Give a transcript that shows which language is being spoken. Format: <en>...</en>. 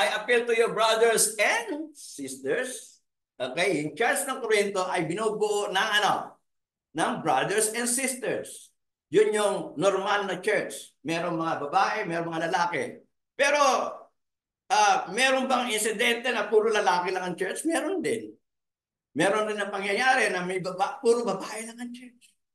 <en>I appeal to your brothers and sisters.</en> <tl>Okay, yung church ng Corinto ay binubuo ng ano?</tl> <en>Ng brothers and sisters.</en> <tl>Yun yung normal na church. Merong mga babae, merong mga lalaki. Pero meron bang insidente na puro lalaki lang ang church? Meron din. Meron rin ang pangyayari na may puro babae lang ang church.</tl>